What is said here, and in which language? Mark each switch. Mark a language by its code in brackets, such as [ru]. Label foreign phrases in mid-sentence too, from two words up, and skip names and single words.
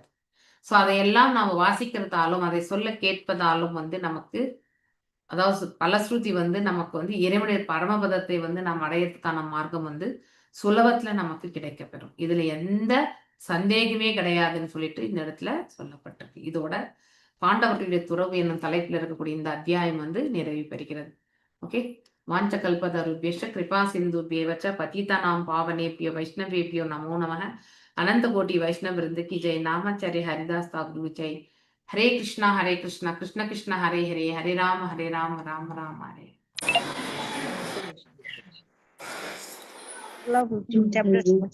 [ta] ஸோ அதையெல்லாம் நம்ம வாசிக்கிறதாலும் அதை சொல்ல கேட்பதாலும் வந்து நமக்கு அதாவது பலஸ்ருதி வந்து நமக்கு வந்து இறைவனுடைய பரமபதத்தை வந்து நாம் அடையறதுக்கான மார்க்கம் வந்து சுலபத்துல நமக்கு கிடைக்கப்பெறும். இதுல எந்த சந்தேகமே கிடையாதுன்னு சொல்லிட்டு இந்த இடத்துல சொல்லப்பட்டிருக்கு. இதோட பாண்டவர்களுடைய துறவு என்னும் தலைப்புல இருக்கக்கூடிய இந்த அத்தியாயம் வந்து நிறைவு பெறுகிறது. [sa] ஓகே. वाञ्छा कल्पतरुभ्यश्च कृपा सिन्धुभ्यश्च पतितानां पावनेभ्यो वैष्णवेभ्यो नमो नमः. [hi] अनंत कोटि वैष्णव वृंद की जय. [sa] नामाचार्य हरिदास ठाकुर जय. हरे कृष्णा कृष्ण कृष्ण हरे हरे, हरे राम राम राम हरे. [en] Love 15 chapters.